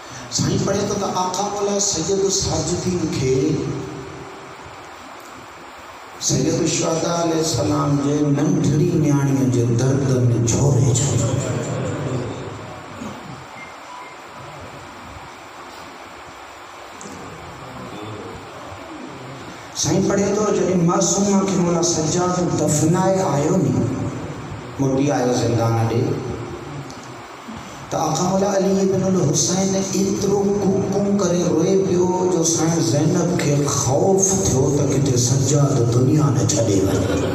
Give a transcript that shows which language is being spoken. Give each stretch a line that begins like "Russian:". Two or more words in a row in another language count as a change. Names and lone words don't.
Sindhi: سائیں پڑھے تو آقا مولا سید الساجدین کے سید الشہداء علیہ السلام جے ننڈڑی نیاણીअ जे दर्द में झोरे छॾियो साईं पढ़े तो जॾहिं मासूम खे मोला सज्जाद दफ़नाए आयो नी मोटी आयो ज़िंदान ॾे त आका मौला अली इब्न हुसैन एतिरो कूकूं करे रोए पियो जो साईं ज़ैनब खे ख़ौफ़ थियो त किथे सज्जाद दुनिया न छॾे वञे।